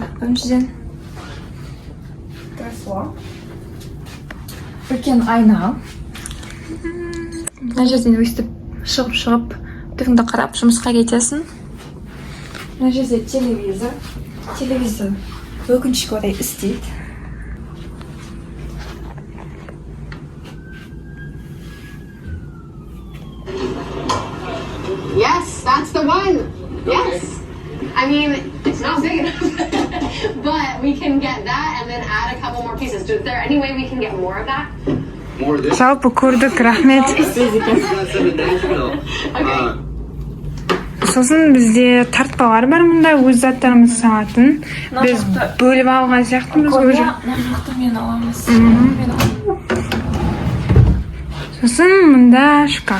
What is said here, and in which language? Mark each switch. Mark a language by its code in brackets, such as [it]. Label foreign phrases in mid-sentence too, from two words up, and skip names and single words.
[kk] Біріншіден үлкен айна. Мына жерден өстіп шығып түгіңді қарап жұмысқа кетесің. Мына жерде телевизор. Телевизор өкінішке орай істейді. [en] Yes, that's the one. Yes. I mean, it's not big enough, but we can get that and then add a couple more pieces. Is there any way we can get more of that? More of this? [kk] Жалпы көрдік, рахмет. Сосын бізде тартпалар бар мұнда, өз заттарымыз салатын. Біз бөліп алған сияқтымыз өзі. Мен аламыз. Сосын мұнда шкаф.